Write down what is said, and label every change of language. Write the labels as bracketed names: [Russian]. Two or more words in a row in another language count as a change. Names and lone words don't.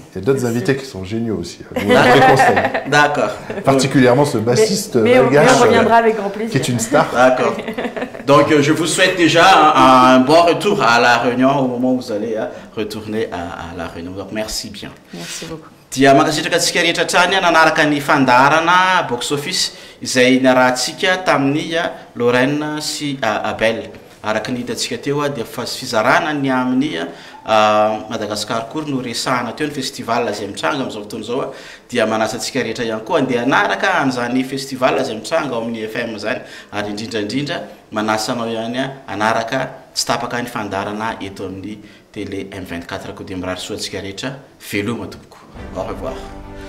[French] Il y a d'autres invités qui sont géniaux aussi. Je vous les conseille. D'accord. Particulièrement ce bassiste mais malgache on reviendra avec grand plaisir. qui est une star. D'accord. Donc je vous souhaite déjà un bon retour à La Réunion au moment où vous allez retourner à La Réunion. Donc merci bien. Merci beaucoup. [Malagasy] Dia makasitraka antsika rehetra trany nanaraka ny fandarana box office izay niarahantsika tamin'ny Lorraine sy Abel. Araka ny hitantsika teo dia fizarana ny amin'ny Madagascar kory no resahana teo ny festival izay mitranga amin'izao fotoana izao dia manasa antsika rehetra ihany koa andeha hanaraka an'izany festival izay mitranga ao amin'ny FM zany ary indrindra manasa anao ihany hanaraka tsy tapaka ny fandarana eto amin'ny télé M24 ko dia mirary soa antsika rehetra veloma tompoko. [French] Au revoir.